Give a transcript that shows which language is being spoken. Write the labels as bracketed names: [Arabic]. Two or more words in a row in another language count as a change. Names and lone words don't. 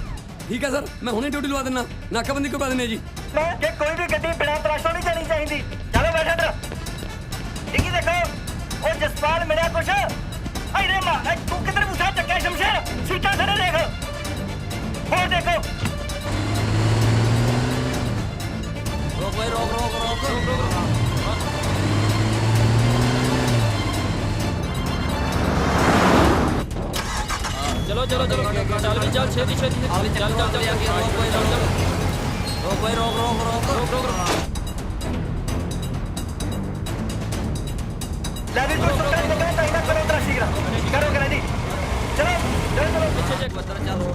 [Punjabi] ਠੀਕ ਹੈ ਸਰ, ਮੈਂ ਹੁਣੇ ਡਿਊਟੀ ਲਵਾ ਦਿੰਦਾ। ਨਾਕਾਬੰਦੀ ਕਿਉਂ ਪਾ ਦਿੰਦੇ ਜੀ? ਕਿ ਕੋਈ ਵੀ ਗੱਡੀ ਬਿਨਾਂ ਤਲਾਸ਼ੋਂ ਨਹੀਂ ਜਾਣੀ ਚਾਹੀਦੀ। ਚਲੋ ਬੈਠ ਇੱਧਰ। ਡਿੱਗੀ ਦੇਖੋ। ਉਹ ਜਸਪਾਲ ਮਿਲਿਆ ਕੁਛ? ਅਰੇ ਮਾਂ ਤੂੰ ਕਿੱਧਰ ਮੁੱਠਾ ਚੱਕਿਆ ਸ਼ਮਸ਼ੇਰ? ਸੀਟਾਂ ਥੱਲੇ ਦੇਖ। ਹੋਰ ਦੇਖੋ। ਰੋਕ ਭਾਈ, ਰੋਕ ਰੋਕ ਰੋਕ ਰੋਕ ਰੋਕ। ਚਲੋ ਚਲੋ ਚਲੋ ਚੱਲ ਵੀ ਚੱਲ ਛੇਤੀ ਛੇਤੀ ਚੱਲ ਚੱਲ ਚੱਲ ਚੱਲ ਰੋਕ ਭਾਈ, ਰੋਕ ਭਾਈ, ਰੋਕ ਰੋਕ ਰੋਕ ਰੋਕ ਰੋਕ ਰੋਕ। ਲੈ ਵੀ ਕੋਈ ਸੁੱਕਾ ਨਹੀਂ ਲੱਗਣਾ ਚਾਹੀਦਾ। ਕਰੋ ਤਰਾ ਸ਼ੀਗਰਾ ਕਰੋ ਕਰਾਂ ਜੀ। ਚਲੋ ਚਲੋ ਚਲੋ ਪਿੱਛੇ ਜੇ ਬਦਰ ਚਲੋ।